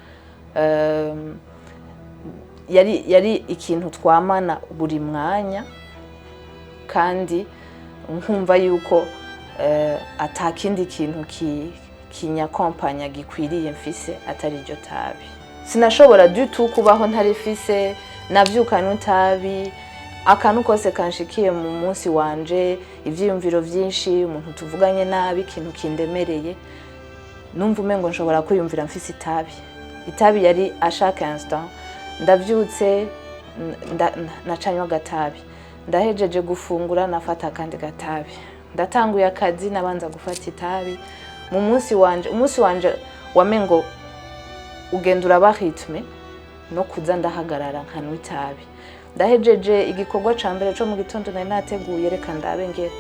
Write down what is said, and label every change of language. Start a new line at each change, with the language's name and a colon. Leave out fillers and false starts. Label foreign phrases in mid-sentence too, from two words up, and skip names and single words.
Rundi: yari ikintu twamana buri mwanya kandi nkumva yuko atakindi kintu kinyakompanya gikwiriye mfise atari iryo tabi sinashobora
French: du tout
Rundi: kubaho ntarifise navyuka n'utabi akantu kose kanshikiye mu munsi wanje ivyiyumviro vyinshi umuntu tuvuganye nabi ikintu kindemereye numva umengo nshobora kwiyumvira mfise itabi yari
French: à chaque instant
Rundi: ndavyutse nacanywa gatabi ndahejeje gufungura nafata kandi gatabi ndatanguye akazi nabanza gufata itabi mu munsi wanje wamengo ugendura ba rythme no kuza ndahagarara nkanwa itabi ndahejeje igikorwa ca mbere cyo mu gitondo nari nateguye reka ndabe ngende